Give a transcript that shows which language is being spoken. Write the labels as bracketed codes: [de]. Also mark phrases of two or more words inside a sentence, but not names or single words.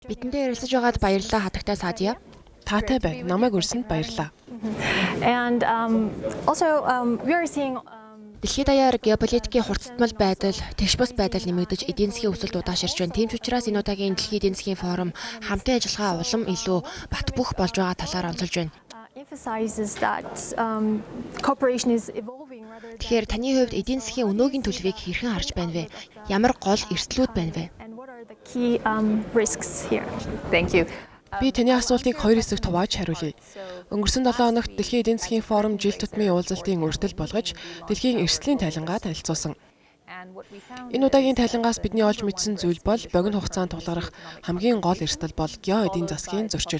[mn] Бидэндээ ярилцаж байгаад баярлалаа хатагтай Садия. Таатай байна. Намайг өрсөнд баярлалаа. [en] And also we are seeing [mn] Дэлхийд даяар геополитикийн хурцтмал байдал, тэгш бус байдал нэмэгдэж эдийн засгийн өсөлт удааширч байна. Тийм ч учраас энэ удаагийн дэлхийн эдийн засгийн форум хамтын ажиллагаа улам илүү бат бөх болж байгаа талаар онцолж байна. [en] emphasizes that cooperation is evolving rather than [mn] Тэгэхээр таны хувьд эдийн засгийн өнөөгийн төлөвийг хэрхэн харж байна вэ? Ямар гол эрсдлүүд байна вэ? [en] and what are the key risks here? Thank you. [mn] Би таны асуултыг хоёр хэсэгт хувааж хариулъя. Өнгөрсөн 7 хоногт Дэлхийн эдийн засгийн форум жил тутмын уулзалтын үрдэл болгож дэлхийн эрсдлийн тайлангаа танилцуулсан. Энэ удаагийн тайлангаас бидний олж мэдсэн зүйл бол богино хугацаанд тулгарах хамгийн гол эрсдэл бол гео эдийн засгийн зөрчил.